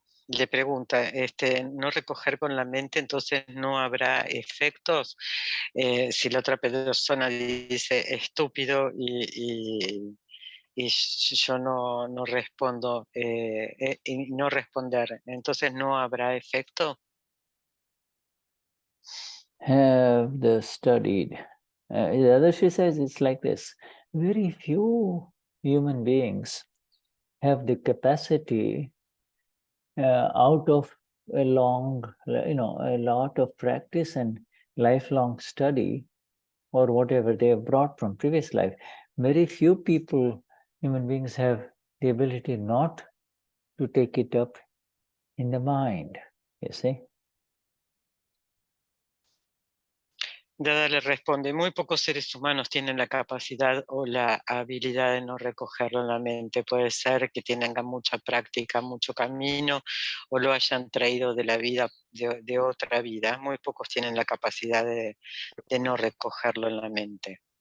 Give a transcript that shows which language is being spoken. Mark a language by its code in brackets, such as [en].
[es] Le pregunta, no recoger con la mente, entonces no habrá efectos. Si la otra persona dice estúpido y yo no respondo, y no responder, entonces no habrá efecto. [en] Have the studied. The other she says it's like this. Very few human beings have the capacity out of a lot of practice and lifelong study or whatever they have brought from previous life. Very few human beings have the ability not to take it up in the mind, you see. [es] Dada le responde, muy pocos seres humanos tienen la capacidad o la habilidad de no recogerlo en la mente. Puede ser que tengan mucha práctica, mucho camino, o lo hayan traído de la vida, de otra vida. Muy pocos tienen la capacidad de no recogerlo en la mente.